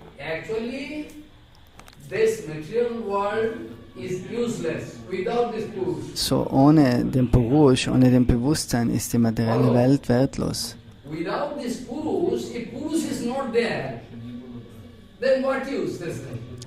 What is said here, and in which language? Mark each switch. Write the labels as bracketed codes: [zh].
[en] Actually, this material world is useless without this Purush. [de] So ohne den Purush, ohne den Bewusstsein ist die materielle Welt wertlos. [en] Without this Purush, if Purush is not there, then what use this thing?